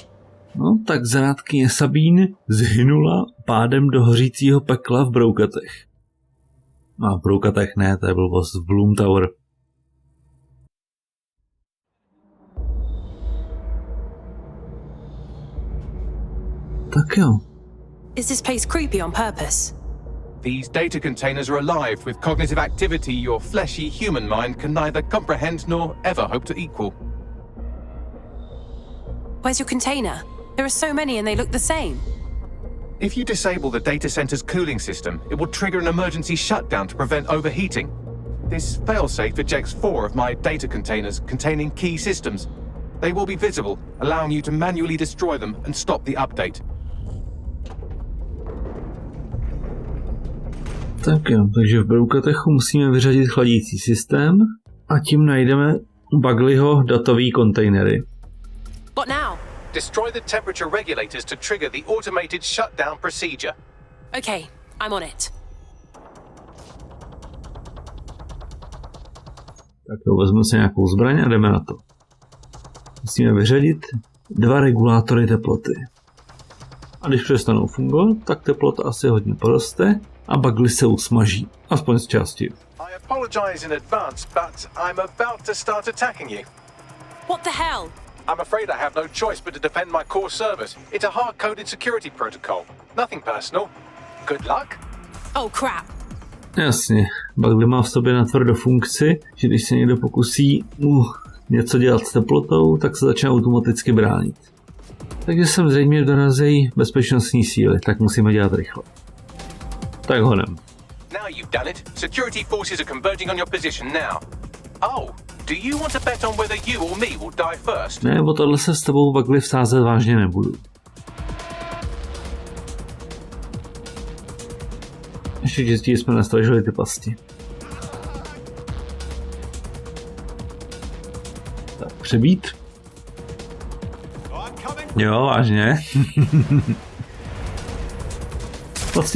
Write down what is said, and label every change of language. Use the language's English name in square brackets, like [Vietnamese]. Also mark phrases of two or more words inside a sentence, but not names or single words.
[Czech] No tak zrádkyně Sabine zhynula pádem do hořícího pekla v Broukatech. No v Broukatech ne, to je blbost, v Bloom Tower. Tak jo. [English] Is this place creepy on purpose? These data containers are alive with cognitive activity your fleshy human mind can neither comprehend nor ever hope to equal. Where's your container? There are so many and they look the same. If you disable the data center's cooling system, it will trigger an emergency shutdown to prevent overheating. This failsafe ejects 4 of my data containers containing key systems. They will be visible, allowing you to manually destroy them and stop the update. [Czech] Tak jo, takže v Broukatechu musíme vyřadit chladící systém a tím najdeme Bagleyho datový kontejnery. [English] What now? Destroy the temperature regulators to trigger the automated shutdown procedure. Okay, I'm on it. [Czech] Tak jo, vezmu si nějakou zbraň a jdeme na to. Musíme vyřadit 2 regulátory teploty. A když přestanou fungovat, tak teplota asi hodně poroste a Bagley se usmaží. Aspoň z části. [English] I apologize in advance, but I'm about to start attacking you. What the hell? I'm afraid I have no choice but to defend my core servers. It's a hard-coded security protocol. Nothing personal. Good luck. Oh crap. [Czech] Jasně, Bagley má v sobě natvrdo funkci, že když se někdo pokusí něco dělat s teplotou, tak se začne automaticky bránit. Takže sem zřejmě dorazí bezpečnostní síly, tak musíme dělat rychle. Tak honem. [English] Now you've done it. Security forces are converging on your position now. Oh, do you want to bet on whether you or me will die first? [Czech] Ne, o tohle se s tebou Bagley vsázet vážně nebudu. Ještě čistěji jsme nastražili ty pasti. Tak, přebít. Jo, vážně. Pasti...